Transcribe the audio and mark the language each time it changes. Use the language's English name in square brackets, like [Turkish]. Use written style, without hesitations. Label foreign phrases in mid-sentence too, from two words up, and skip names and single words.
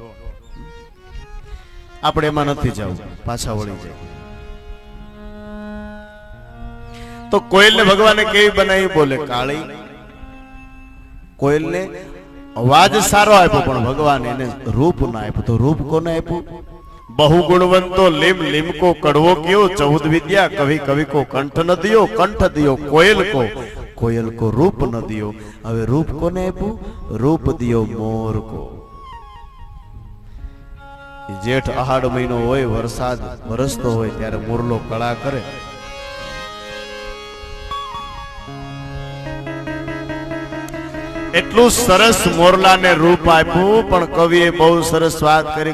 [Gujarati] આપણે એમાં નથી જવું, પાછા વળી જાય. તો કોયલને ભગવાને કેવી બનાવી? બોલે કાળી. કોયલને અવાજ સારો આપ્યો, પણ ભગવાન એને રૂપ ના આપ્યું. તો રૂપ કોને આપ્યું? [Hindi] बहु गुणवंतो लिम लिम को कड़वो क्यों, 14 विद्या कवि कवि को कंठ न दियो, कंठ दियो कोयल को रूप न दियो. [Gujarati] હવે રૂપ કોને આપ્યું? [Hindi] रूप दियो मोर को. [Gujarati] જેઠ આહાડ મહિનો હોય, વરસાદ વરસતો હોય, ત્યારે મોરલો કળા કરે. એટલું સરસ મોરલાને રૂપ આપ્યું, પણ કવિએ બહુ સરસ વાત કરી.